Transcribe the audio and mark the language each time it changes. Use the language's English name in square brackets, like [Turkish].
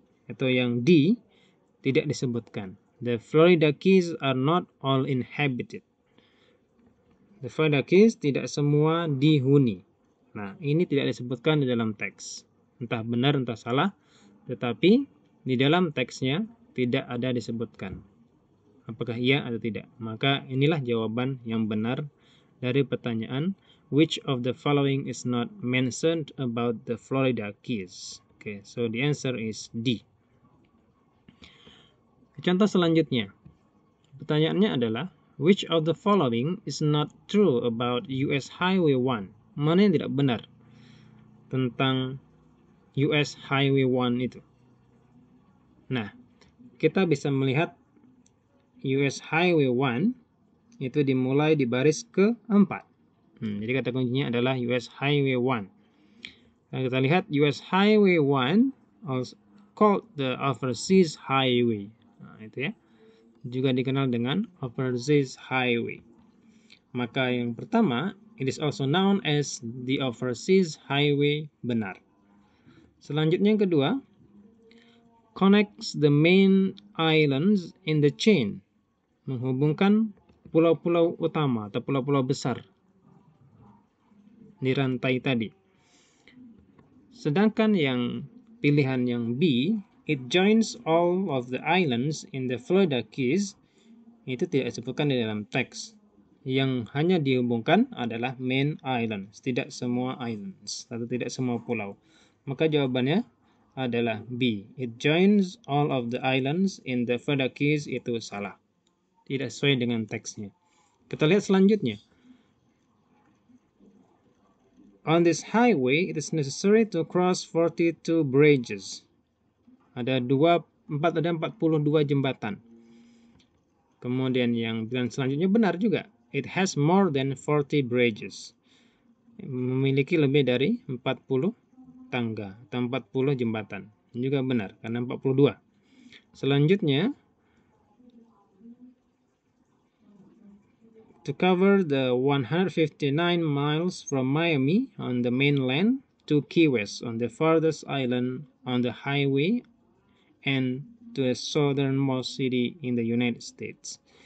[Indonesian] atau yang D tidak disebutkan. [English] The Florida Keys are not all inhabited. [Indonesian] The Florida Keys tidak semua dihuni. Nah, ini tidak disebutkan di dalam teks. Entah benar entah salah, tetapi di dalam teksnya tidak ada disebutkan. Apakah iya atau tidak? Maka inilah jawaban yang benar dari pertanyaan [English] which of the following is not mentioned about the Florida Keys. Okay, so the answer is D. [Indonesian] Contoh selanjutnya. Pertanyaannya adalah [English] which of the following is not true about US Highway 1? [Indonesian] Mana yang tidak benar tentang US Highway 1 itu? Nah, kita bisa melihat US Highway 1 itu dimulai di baris keempat. Jadi kata kuncinya adalah US Highway 1. Dan kita lihat US Highway 1 [English] also called the Overseas Highway. [Indonesian] Nah, itu ya. Juga dikenal dengan Overseas Highway. Maka yang pertama, [English] it is also known as the Overseas Highway, [Indonesian] benar. Selanjutnya yang kedua, [English] connects the main islands in the chain, [Indonesian] menghubungkan pulau-pulau utama atau pulau-pulau besar di rantai tadi. Sedangkan yang pilihan yang B, [English] it joins all of the islands in the Florida Keys, [Indonesian] itu tidak disebutkan di dalam teks. Yang hanya dihubungkan adalah main islands, tidak semua islands atau tidak semua pulau. Maka jawabannya adalah B, [English] it joins all of the islands in the Florida Keys, [Indonesian] itu salah. Tidak sesuai dengan teksnya. Kita lihat selanjutnya. [English] On this highway, it is necessary to cross 42 bridges. [Indonesian] Ada 42 jembatan. Kemudian yang pilihan selanjutnya benar juga. [English] It has more than 40 bridges. [Indonesian] Memiliki lebih dari 40 tangga atau 40 jembatan. Juga benar karena 42. [English] Selanjutnya, to cover the 159 miles from Miami on the mainland to Key West on the farthest island on the highway and to the southernmost city in the United States.